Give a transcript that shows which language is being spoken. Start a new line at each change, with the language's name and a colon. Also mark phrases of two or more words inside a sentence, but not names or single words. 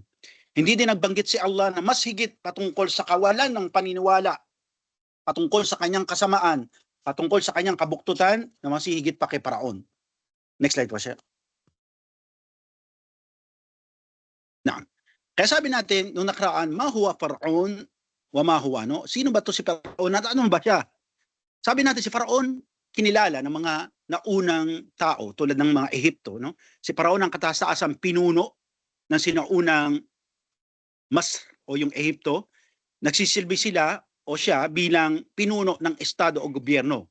Filipino: Hindi din nagbanggit si Allah na mas higit patungkol sa kawalan ng paniniwala, patungkol sa kanyang kasamaan, patungkol sa kanyang kabuktutan na mas higit pa kay Paraon.
English: Next slide
Filipino: po siya. Naam. Kaya sabi natin nung nakaraan,
Arabic: ما هو فرعون وما هو,
Filipino: no? Sino ba to si Faraon at ano ba siya? Sabi natin si Faraon kinilala ng mga naunang tao tulad ng mga Ehipto, no? Si Faraon ang kataas-taasang pinuno ng sinaunang Masr o yung Ehipto. Nagsisilbi sila o siya bilang pinuno ng estado o gobyerno.